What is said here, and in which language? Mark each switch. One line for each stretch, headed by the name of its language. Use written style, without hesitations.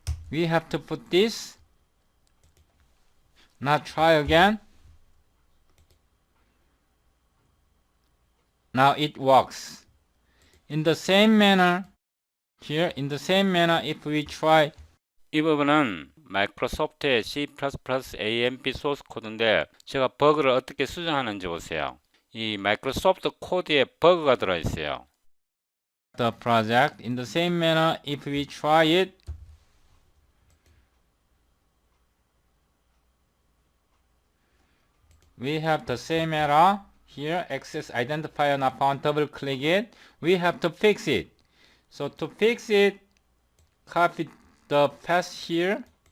English: We have to put this. Now try again. Now it works. In the same manner, here, in the same manner, if we try.
Korean: 이 부분은 마이크로소프트의 C++ AMP 소스 코드인데 제가 버그를 어떻게 수정하는지 보세요. 이 마이크로소프트 코드에 버그가 들어있어요.
English: The project in the same manner if we try it. We have the same error here. Access identifier not found. Double click it. We have to fix it. So to fix it, copy the path here.